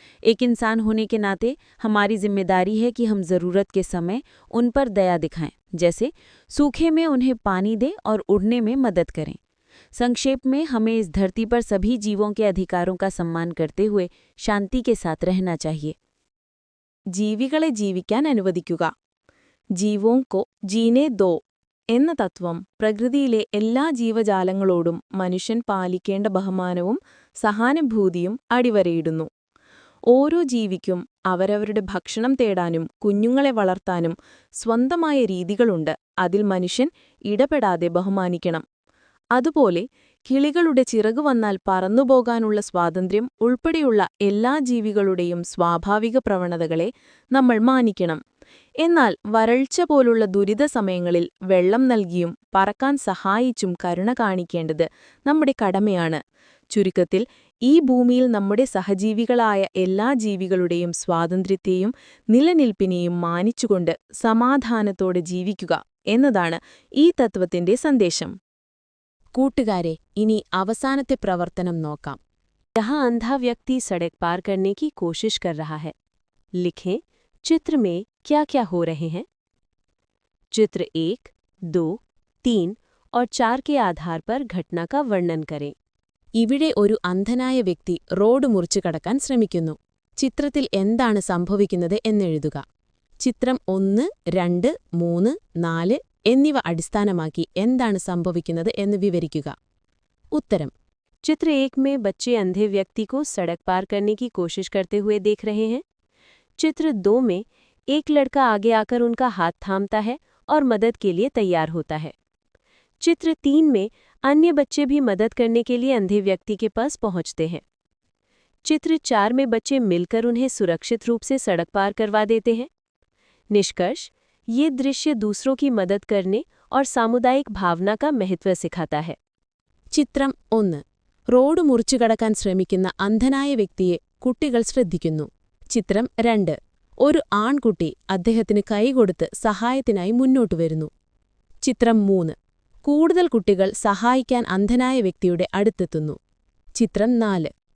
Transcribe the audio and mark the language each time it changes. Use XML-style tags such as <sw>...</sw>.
<hi>एक इंसान होने के नाते हमारी जिम्मेदारी है कि हम ज़रूरत के समय उन पर दया दिखाएं, जैसे सूखे में उन्हें पानी दें और उड़ने में मदद करें। संक्षेप में, हमें इस धरती पर सभी जीवों के अधिकारों का सम्मान करते हुए शांति के साथ रहना चाहिए।</hi> <ml>ജീവികളെ ജീവിക്കാൻ അനുവദിക്കുക.</ml> <hi>ജീവോं को जीने दो</hi> <ml>എന്ന തത്വം പ്രകൃതിയിലെ എല്ലാ ജീവജാലങ്ങളോടും മനുഷ്യൻ പാലിക്കേണ്ട ബഹുമാനവും സഹാനുഭൂതിയും അടിവരയിടുന്നു. ഓരോ ജീവിക്കും അവരവരുടെ ഭക്ഷണം തേടാനും കുഞ്ഞുങ്ങളെ വളർത്താനും സ്വന്തമായ രീതികളുണ്ട്. അതിൽ മനുഷ്യൻ ഇടപെടാതെ ബഹുമാനിക്കണം. അതുപോലെ കിളികളുടെ ചിറകു വന്നാൽ പറന്നുപോകാനുള്ള സ്വാതന്ത്ര്യം ഉൾപ്പെടെയുള്ള എല്ലാ ജീവികളുടെയും സ്വാഭാവിക പ്രവണതകളെ നമ്മൾ മാനിക്കണം. എന്നാൽ വരൾച്ച പോലുള്ള ദുരിത സമയങ്ങളിൽ വെള്ളം നൽകിയും പറക്കാൻ സഹായിച്ചും കരുണ കാണിക്കേണ്ടത് നമ്മുടെ കടമയാണ്. ചുരുക്കത്തിൽ, ഈ ഭൂമിയിൽ നമ്മുടെ സഹജീവികളായ എല്ലാ ജീവികളുടെയും സ്വാതന്ത്ര്യത്തെയും നിലനിൽപ്പിനെയും മാനിച്ചുകൊണ്ട് സമാധാനത്തോടെ ജീവിക്കുക എന്നതാണ് ഈ തത്വത്തിന്റെ സന്ദേശം. കൂട്ടുകാരെ, ഇനി അവസാനത്തെ പ്രവർത്തനം നോക്കാം.</ml> <hi>यहाँ अंधा व्यक्ति सड़क पार करने की कोशिश कर रहा है। लिखें, चित्र में क्या क्या हो रहे हैं। चित्र 1, 2, 3 और 4 के आधार पर घटना का वर्णन करें.</hi> <ml>ഇവിടെ ഒരു അന്ധനായ വ്യക്തി റോഡ് മുറിച്ചു കടക്കാൻ ശ്രമിക്കുന്നു. ചിത്രത്തിൽ എന്താണ് സംഭവിക്കുന്നത് എന്നെഴുതുക. ചിത്രം 1, 2, 3, 4 എന്നിവ അടിസ്ഥാനമാക്കി എന്താണ് സംഭവിക്കുന്നത് എന്ന് വിവരിക്കുക. ഉത്തരം:</ml> <hi>चित्र 1 में बच्चे अंधे व्यक्ति को सड़क पार करने की कोशिश करते हुए देख रहे हैं। चित्र 2 में एक लड़का आगे आकर उनका हाथ थामता है और मदद के लिए तैयार होता है। चित्र 3 में अन्य बच्चे भी मदद करने के लिए अंधे व्यक्ति के पास पहुंचते हैं। चित्र 4 में बच्चे मिलकर उन्हें सुरक्षित रूप से सड़क पार करवा देते हैं। निष्कर्ष: ये दृश्य दूसरों की मदद करने और सामुदायिक भावना का महत्व सिखाता है.</hi> <ml>ചിത്രം 1. റോഡ് മുറിച്ചു കടക്കാൻ ശ്രമിക്കുന്ന അന്ധനായ വ്യക്തിയെ കുട്ടികൾ ശ്രദ്ധിക്കുന്നു. ചിത്രം 2. ഒരു ആൺകുട്ടി അദ്ദേഹത്തിന് കൈകൊടുത്ത് സഹായത്തിനായി മുന്നോട്ടു വരുന്നു. ചിത്രം 3. കൂടുതൽ കുട്ടികൾ സഹായിക്കാൻ അന്ധനായ വ്യക്തിയുടെ അടുത്തെത്തുന്നു. ചിത്രം 4.</ml>